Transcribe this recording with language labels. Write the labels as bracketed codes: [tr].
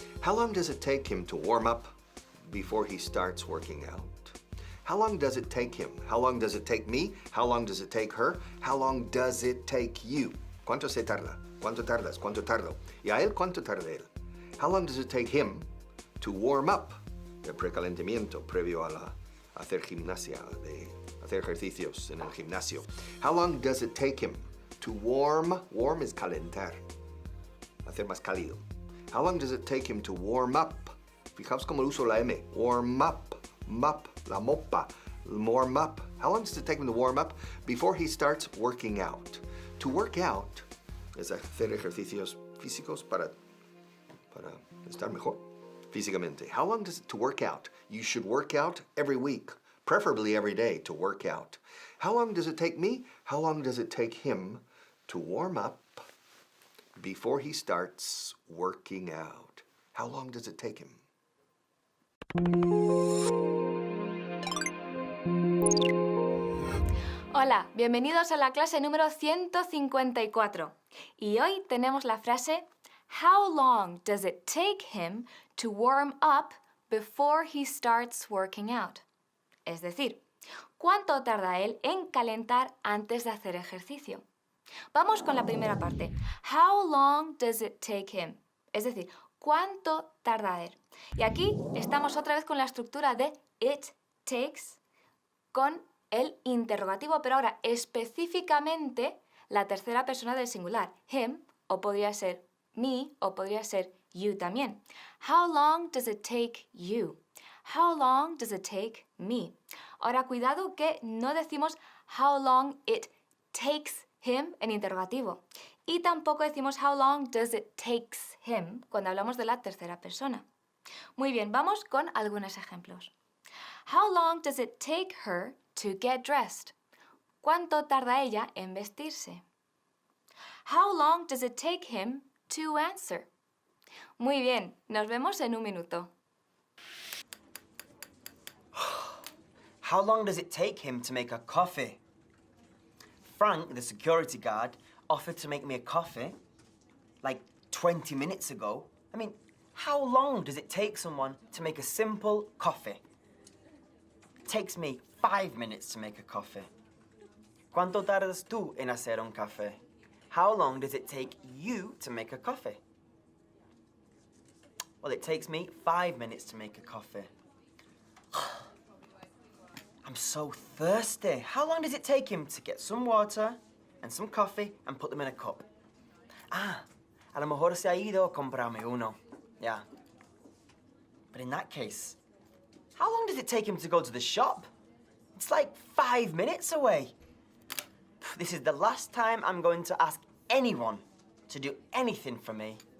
[en] How long does it take him to warm up before he starts working out? How long does it take him? How long does it take me? How long does it take her? How long does it take you? [es] ¿Cuánto se tarda? ¿Cuánto tardas? ¿Cuánto tardo? ¿Y a él cuánto tarda él? [en] How long does it take him to warm up? [es] El precalentamiento previo a hacer gimnasia, de hacer ejercicios en el gimnasio. [en] How long does it take him to warm? Warm is calentar. [es] Hacer más cálido. [en] How long does it take him to warm up? [es] Fijaos cómo uso la M. Warm up. Mop. La mopa. Warm up. [en] How long does it take him to warm up before he starts working out? [es] To work out es hacer ejercicios físicos para estar mejor físicamente. [en] How long does it to work out? You should work out every week, preferably every day to work out. How long does it take me? How long does it take him to warm up before he starts working out? How long does it take him? [es] Hola, bienvenidos a la clase número 154. Y hoy tenemos la frase [en] How long does it take him to warm up before he starts working out? [es] Es decir, ¿cuánto tarda él en calentar antes de hacer ejercicio? Vamos con la primera parte. [en] How long does it take him? [es] Es decir, ¿cuánto tarda él? Y aquí estamos otra vez con la estructura de it takes con el interrogativo, pero ahora específicamente la tercera persona del singular, him, o podría ser me, o podría ser you también. [en] How long does it take you? How long does it take me? [es] Ahora, cuidado que no decimos [en] how long it takes him [es] en interrogativo. Y tampoco decimos [en] how long does it takes him [es] cuando hablamos de la tercera persona. Muy bien, vamos con algunos ejemplos. [en] How long does it take her to get dressed? [es] ¿Cuánto tarda ella en vestirse? [en] How long does it take him to answer? [es] Muy bien, nos vemos en un minuto. [en] How long does it take him to make a coffee? Frank, the security guard, offered to make me a coffee like 20 minutes ago. I mean, how long does it take someone to make a simple coffee? It takes me 5 minutes to make a coffee. [es] ¿Cuánto tardas tú en hacer un café? [en] How long does it take you to make a coffee? Well, it takes me 5 minutes to make a coffee. I'm so thirsty. How long does it take him to get some water and some coffee and put them in a cup? [es] Ah, a lo mejor se ha ido a comprarme uno. [en] Yeah. But in that case, how long does it take him to go to the shop? It's like 5 minutes away. This is the last time I'm going to ask anyone to do anything for me.